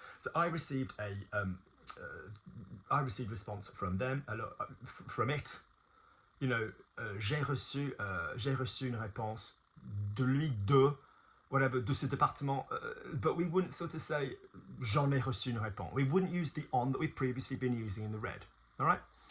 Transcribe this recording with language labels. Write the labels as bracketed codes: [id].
[en] So I received a response from them, from it. [fr] You know, j'ai reçu une réponse de lui, de, whatever, de ce département, [en] but we wouldn't sort of say, [fr] j'en ai reçu une réponse. [en] We wouldn't use the on that we've previously been using in the red, all right?